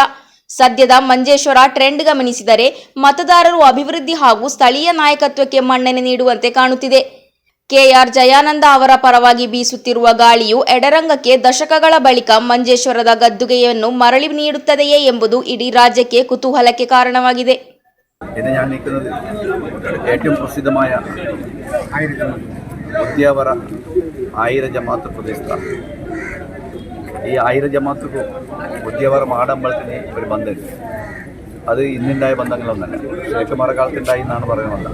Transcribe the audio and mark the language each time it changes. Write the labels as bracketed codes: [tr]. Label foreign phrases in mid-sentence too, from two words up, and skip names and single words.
[kn] ಸದ್ಯದ ಮಂಜೇಶ್ವರ ಟ್ರೆಂಡ್ ಗಮನಿಸಿದರೆ ಮತದಾರರು ಅಭಿವೃದ್ಧಿ ಹಾಗೂ ಸ್ಥಳೀಯ ನಾಯಕತ್ವಕ್ಕೆ ಮನ್ನಣೆ ನೀಡುವಂತೆ ಕಾಣುತ್ತಿದೆ. ಕೆಆರ್ ಜಯಾನಂದ ಅವರ ಪರವಾಗಿ ಬೀಸುತ್ತಿರುವ ಗಾಳಿಯು ಎಡರಂಗಕ್ಕೆ ದಶಕಗಳ ಬಳಿಕ ಮಂಜೇಶ್ವರದ ಗದ್ದುಗೆಯನ್ನು ಮರಳಿ ನೀಡುತ್ತದೆಯೇ ಎಂಬುದು ಇಡೀ ರಾಜ್ಯಕ್ಕೆ ಕುತೂಹಲಕ್ಕೆ ಕಾರಣವಾಗಿದೆ. [ml] ഇത് ഞാൻ നിൽക്കുന്നത് ഏറ്റവും പ്രസിദ്ധമായ ഉദ്യാവറ ആയിര ജമാഅത്ത് പ്രദേശത്താണ്. ഈ ആയിര ജമാഅത്ത് ഉദ്യാവറ മാടമ്പലത്തിന് ഒരു ബന്ധമുണ്ട്. അത് ഇന്നുണ്ടായ ബന്ധങ്ങളൊന്നല്ല, ശേഖമാറ കാലത്തുണ്ടായി എന്നാണ് പറയുന്നത്.